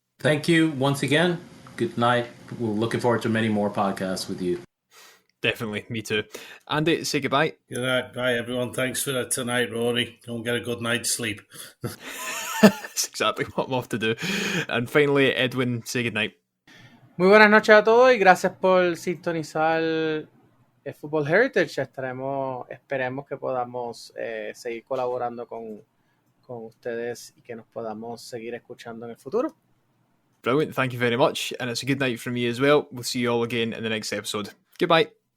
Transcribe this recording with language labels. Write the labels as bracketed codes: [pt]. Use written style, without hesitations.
[en] Thank you once again. Good night. We're looking forward to many more podcasts with you. Definitely, me too. Andy, say goodbye. Good night. Bye, everyone. Thanks for tonight, Rory. Don't get a good night's sleep. That's exactly what I'm off to do. And finally, Edwin, say goodnight. [es] Muy buenas noches a todos y gracias por sintonizar el Football Heritage. Esperemos que podamos seguir colaborando con ustedes y que nos podamos seguir escuchando en el futuro. [en] Brilliant. Thank you very much. And it's a good night from me as well. We'll see you all again in the next episode. Goodbye.